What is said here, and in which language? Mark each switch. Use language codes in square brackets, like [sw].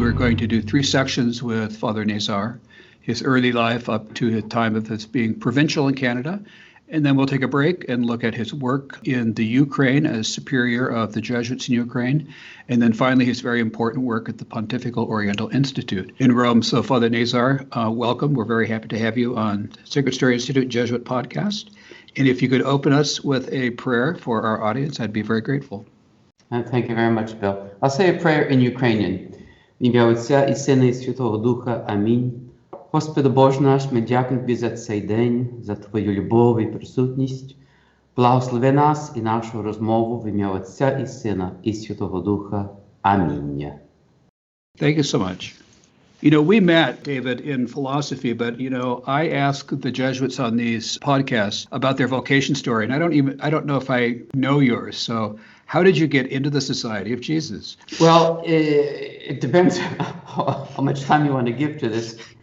[en] We're going to do 3 sections with Father Nazar, his early life up to the time of his being provincial in Canada, and then we'll take a break and look at his work in the Ukraine as superior of the Jesuits in Ukraine, and then finally his very important work at the Pontifical Oriental Institute in Rome. So Father Nazar, welcome. We're very happy to have you on Sacred Story Institute Jesuit Podcast. And if you could open us with a prayer for our audience, I'd be very grateful. Thank you very much, Bill. I'll say a prayer in Ukrainian. [uk] В ім'я Отця і Сина і Святого Духа. Амінь. Господи Боже наш, ми дякуємо Тобі за цей день, за Твою любов і присутність. Благослови нас і нашу розмову в ім'я Отця і Сина і Святого Духа. Амінь. [en] Thank you so much. You know, we met, David, in philosophy, but, you know, I ask the Jesuits on these podcasts about their vocation story, and I don't know if I know yours. So how did you get into the Society of Jesus? Well, it depends how much time you want to give to this.